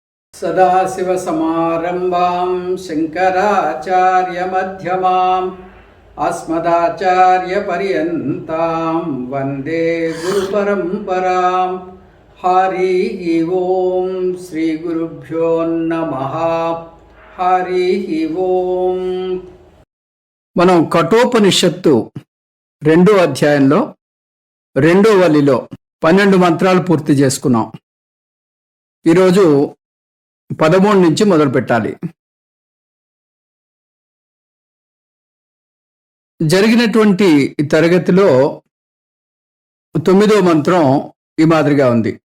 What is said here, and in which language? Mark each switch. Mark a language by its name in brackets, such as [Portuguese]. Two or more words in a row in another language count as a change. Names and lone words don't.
[Sanskrit] सदाशिवसमारम्भां शङ्कराचार्यमध्यमाम् अस्मदाचार्यपर्यन्तां वन्दे गुरुपरम्परां। हरिः ओं श्रीगुरुभ्यो नमः। हरिः ओं। [Telugu] మనం కఠోపనిషత్తు 2వ అధ్యాయంలో 2వ వలిలో 12 మంత్రాలు పూర్తి చేసుకున్నాం. ఈరోజు 13 నుంచి మొదలు పెట్టాలి. జరిగినటువంటి తరగతిలో 9వ మంత్రం ఈ మాదిరిగా ఉంది.